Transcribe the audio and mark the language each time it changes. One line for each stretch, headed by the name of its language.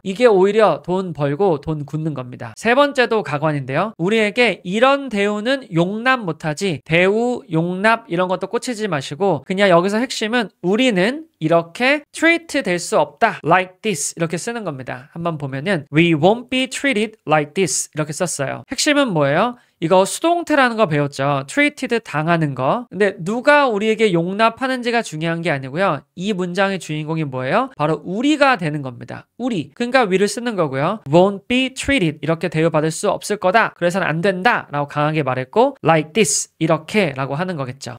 Korean: 이게 오히려 돈 벌고 돈 굳는 겁니다. 세 번째도 가관인데요. 우리에게 이런 대우는 용납 못하지 대우, 용납 이런 것도 꽂히지 마시고 그냥 여기서 핵심은 우리는 이렇게 treat 될 수 없다.
English: like this
Korean: 이렇게 쓰는 겁니다. 한번 보면은
English: we won't be treated like this
Korean: 이렇게 썼어요. 핵심은 뭐예요? 이거 수동태라는 거 배웠죠. treated 당하는 거. 근데 누가 우리에게 용납하는지가 중요한 게 아니고요. 이 문장의 주인공이 뭐예요? 바로 우리가 되는 겁니다. 우리. 그러니까 we를 쓰는 거고요. won't be treated 이렇게 대우받을 수 없을 거다. 그래서는 안 된다 라고 강하게 말했고 like this 이렇게 라고 하는 거겠죠.